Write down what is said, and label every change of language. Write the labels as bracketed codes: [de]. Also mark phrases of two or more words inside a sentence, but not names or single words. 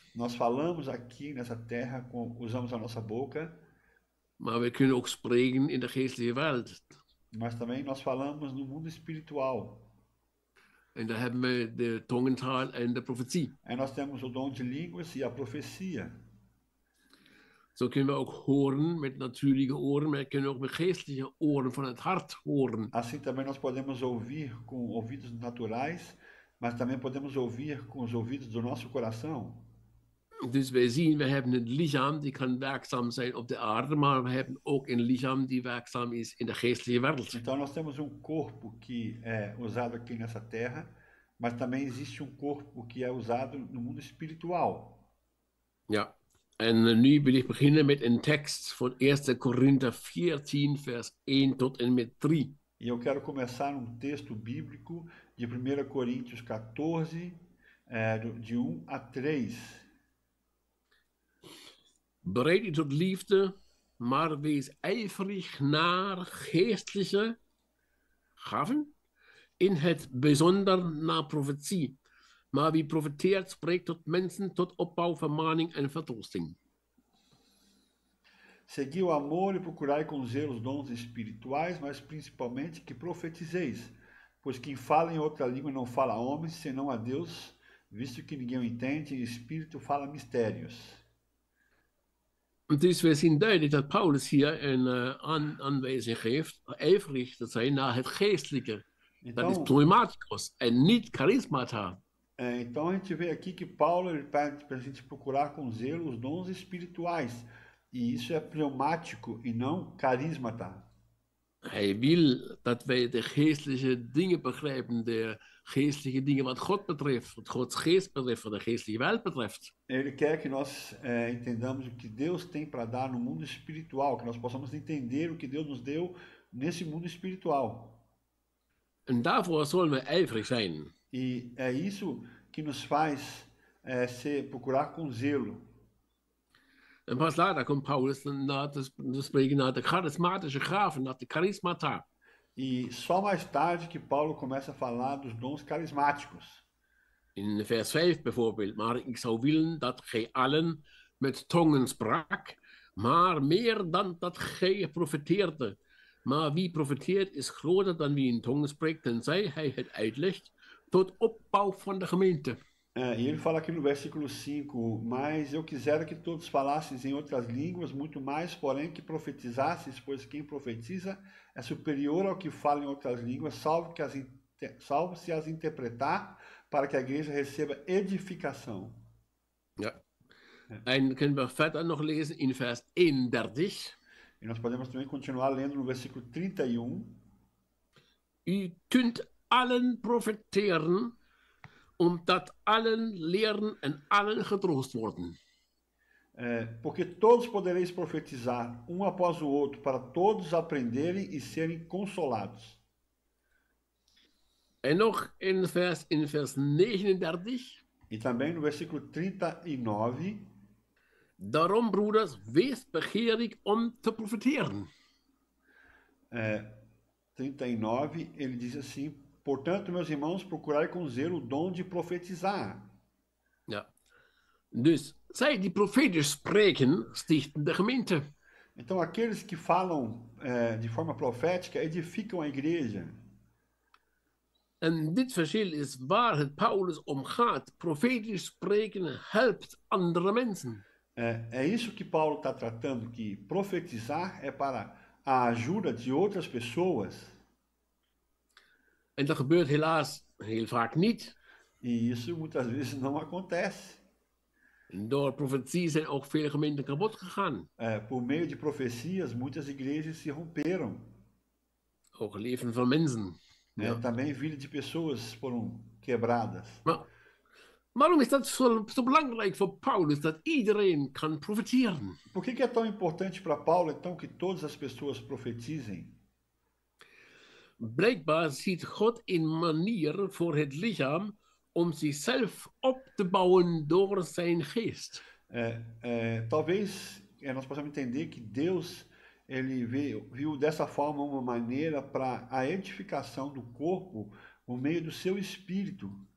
[pt] Nós falamos aqui nessa terra, usamos a nossa boca, [nl] Maar we kunnen ook spreken in de geestelijke wereld. [pt] mas também nós falamos no mundo espiritual. [nl] En daar hebben we de tongentaal en de profetie. [pt] Aí nós temos o dom de línguas e a profecia. [nl] Zo kunnen we ook horen met natuurlijke oren, maar we kunnen ook met geestelijke oren van het hart horen. [pt] Assim também nós podemos ouvir com ouvidos naturais, mas também podemos ouvir com os ouvidos do nosso coração. [nl] Dus wij zien, we hebben een lichaam die kan werkzaam zijn op de aarde, maar we hebben ook een lichaam die werkzaam is in de geestelijke wereld. [pt] Então nós temos um corpo que é usado aqui nessa terra, mas também existe um corpo que é usado no mundo espiritual. [nl] Ja, en nu wil ik beginnen met een tekst van 1 Korinther 14, vers 1 tot en met 3. [pt] E eu quero começar um texto bíblico de 1 Coríntios 14, de 1 a 3. [nl] Bereid u tot liefde, maar wees ijverig naar geestelijke gaven, in het bijzonder naar profetie. Maar wie profeteert, spreekt tot mensen tot opbouw, vermaning en vertroosting. [pt] Segui o amor e procurai com zelo os dons espirituais, mas principalmente que profetizeis. Pois quem fala em outra língua não fala a homens, senão a Deus, visto que ninguém o entende, e o Espírito fala mistérios. [nl] Dus we zien duidelijk dat Paulus hier een aanwijzing geeft, ijverig te zijn naar het geestelijke. Dat is pneumaticos en niet charismata. [pt] Então a gente vê aqui que Paulo pede para a gente procurar com zelo os dons espirituais. E isso é pneumático e não carismata. [nl] Hij wil dat wij de geestelijke dingen begrijpen, de geestelijke dingen wat God betreft, wat Gods geest betreft, wat de geestelijke welt betreft. [pt] Ele quer que nós entendamos o que Deus tem para dar no mundo espiritual, que nós possamos entender o que Deus nos deu nesse mundo espiritual. [nl] En daarvoor zullen we ijverig zijn. [pt] E é isso que nos faz procurar com zelo. [nl] En pas later komt Paulus te spreken naar de charismatische gaven, naar de charismata. [pt] E só mais tarde que Paulo começa a falar dos dons carismáticos. [nl] In vers 5 bijvoorbeeld, maar ik zou willen dat gij allen met tongen sprak, maar meer dan dat gij profeteerde. Maar wie profeteert is groter dan wie in tongen spreekt, tenzij hij het uitlegt tot opbouw van de gemeente. [pt] E ele fala aqui no versículo 5, mas eu quisera que todos falasseis em outras línguas, muito mais, porém, que profetizasseis, pois quem profetiza é superior ao que fala em outras línguas, salvo se as interpretar, para que a igreja receba edificação. [nl] Ja. En kunnen we verder nog lezen in vers 31. [pt] E nós podemos também continuar lendo no versículo 31. [nl] U kunt allen profeteren, omdat allen leren en allen getroost worden. [pt] Porque todos podereis profetizar, um após o outro, para todos aprenderem e serem consolados. [nl] En nog in vers 39. [pt] E também no versículo 39. [nl] Daarom, broeders, wees begeerig om te profeteren. [pt] 39, ele diz assim: portanto, meus irmãos, procurai com zelo o dom de profetizar. [nl] Ja. Dus zij die profetisch spreken, stichten de gemeente. [pt] Então, aqueles que falam de forma profética edificam a igreja. [nl] En dit verschil is waar het Paulus om gaat. Profetisch spreken helpt andere mensen. [pt] É isso que Paulo está tratando, que profetizar é para a ajuda de outras pessoas. [nl] En dat gebeurt helaas heel vaak niet. [pt] E isso muitas vezes não acontece. [nl] En door profetie zijn ook veel gemeenten kapot gegaan. [pt] Por meio de profecias, muitas igrejas se romperam. [nl] Ook leven van mensen. Ja. [pt] Também vida de pessoas foram quebradas. [nl] Maar waarom is dat zo belangrijk voor Paulus, dat iedereen kan profeteren? [pt] Por que é tão importante para Paulo, então, que todas as pessoas profetizem? [nl] Blijkbaar ziet God een manier voor het lichaam om zichzelf op te bouwen door zijn geest. [pt] Talvez nós possamos entender que Deus ele viu dessa forma uma maneira para a edificação do corpo por meio do seu espírito.